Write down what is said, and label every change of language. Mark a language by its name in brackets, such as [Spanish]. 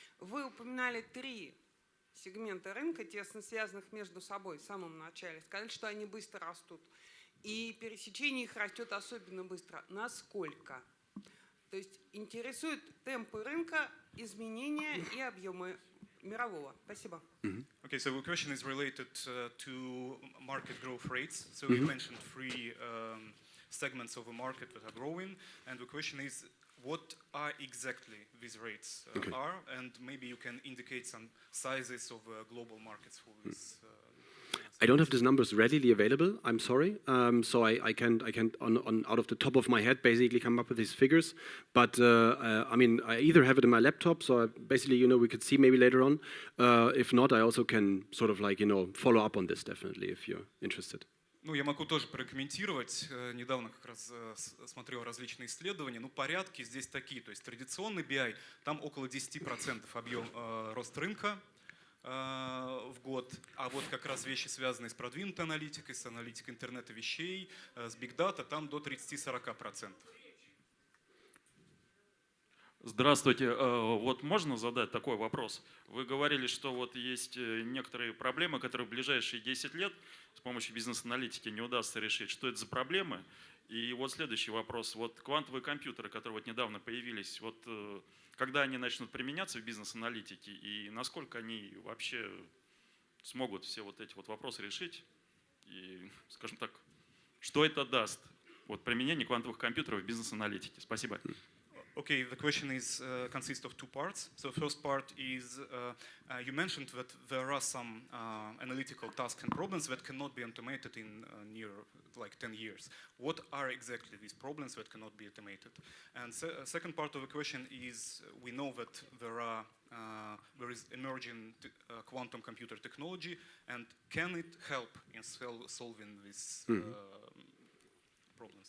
[Russian] Вы упоминали 3 сегмента рынка, тесно связанных между собой в самом начале. Сказали, что они быстро растут. И пересечение их растет особенно быстро. Насколько? То есть интересуют темпы рынка, изменения и объемы мирового. Спасибо. [English] Okay, so the question is related to market growth rates. So you mentioned 3 segments of the market that are growing, and the question is, what are exactly these rates are, and maybe you can indicate some sizes of global markets for this. I don't have these numbers readily available. I'm sorry. So I can't on out of the top of my head basically come up with these figures. But I mean, I either have it in my laptop, so basically, you know, we could see maybe later on. If not, I also can sort of like, you know, follow up on this definitely if you're interested. [Russian] Ну, я могу тоже прокомментировать. Недавно как раз смотрел различные исследования. Ну, порядки здесь такие. То есть традиционный BI, там около 10% объем рост рынка в год. А вот как раз вещи, связанные с продвинутой аналитикой, с аналитикой интернета вещей, с Big Data, там до 30-40%. Здравствуйте. Вот можно задать такой вопрос? Вы говорили, что вот есть некоторые проблемы, которые в ближайшие 10 лет с помощью бизнес-аналитики не удастся решить. Что это за проблемы? И вот следующий вопрос. Вот квантовые компьютеры, которые вот недавно появились, вот когда они начнут применяться в бизнес-аналитике и насколько они вообще смогут все вот эти вот вопросы решить? И, скажем так, что это даст? Вот применение квантовых компьютеров в бизнес-аналитике. Спасибо. [English] Okay, the question is consists of two parts. So the first part is you mentioned that there are some analytical tasks and problems that cannot be automated in near like 10 years. What are exactly these problems that cannot be automated? And second part of the question is we know that there is emerging quantum computer technology, and can it help in solving these problems?